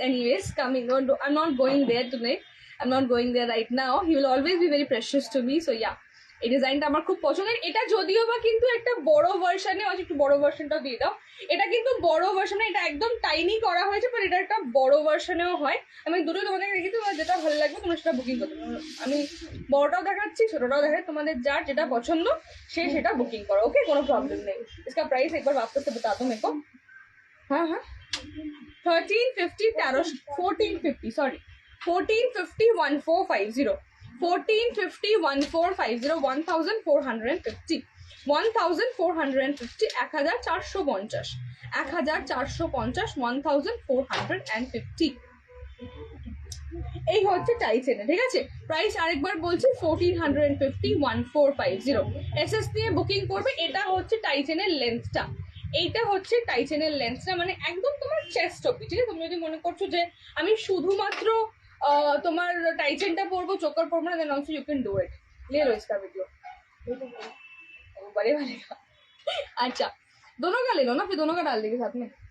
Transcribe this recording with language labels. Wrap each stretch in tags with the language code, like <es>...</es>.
<en>Anyways, coming on, I'm not going there tonight, I'm not going there right now. He will always be very precious to me. So yeah,</en> <bn>এই ডিজাইনটা আমার খুব পছন্দের। এটা যদিও বা কিন্তু একটা বড় ভার্সনে আছে, একটু বড় ভার্সনটাও দিয়ে দাও। এটা কিন্তু বড় ভার্সনে, এটা একদম টাইনি করা হয়েছে, বাট এটা একটা বড় ভার্সনেও হয়। আমি দুটো তোমাদের রেখেছি, তোমার যেটা ভালো লাগবে তোমরা সেটা বুকিং করতে পারো। আমি বড়টাও দেখাচ্ছি, ছোটটাও দেখাচ্ছি, তোমাদের যার যেটা পছন্দ সে সেটা বুকিং করো। ওকে, কোনো প্রবলেম নেই।</bn> <hi>इसका प्राइस एक बार वापस से बता दो मेरे को। हाँ 1350, 1450, sorry, 1450, 1450, 1450, 1450, 1450, 1450, 1450, 1450, 1450।</hi> <bn>এই হচ্ছে টাইচেনে, ঠিক আছে? প্রাইস আরেকবার বলছি, 1450, 1450। এসএস দিয়ে বুকিং করবে। এটা হচ্ছে টাইচেনের লেন্থটা, এইটা হচ্ছে টাইচেনের লেন্থটা, মানে একদম তোমার চেস্ট অব্দি, ঠিক আছে? তুমি যদি মনে করছো যে আমি শুধুমাত্র তোমার টাইচেনটা পরবো, চোকার পরবো না,</bn> <en>Then also you can do it.</en> <hi>ले लो इसका वीडियो, बड़े वाले का। अच्छा, दोनों का ले लो ना, फिर दोनों का डाल देंगे साथ में।</hi>